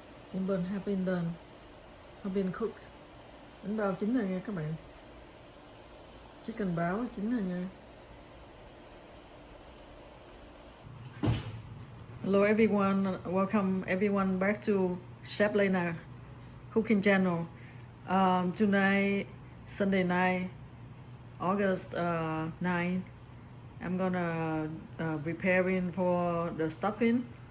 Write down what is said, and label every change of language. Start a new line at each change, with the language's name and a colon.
English: Steamedbun have been done, have been cooked.
Vietnamese: Bánh bao chín rồi nha các bạn. Chicken báo chín rồi nha.
English: Hello everyone, welcome everyone back to Chef Lena cooking channel. Tonight, Sunday night, August 9. I'm gonna preparing for the stuffing.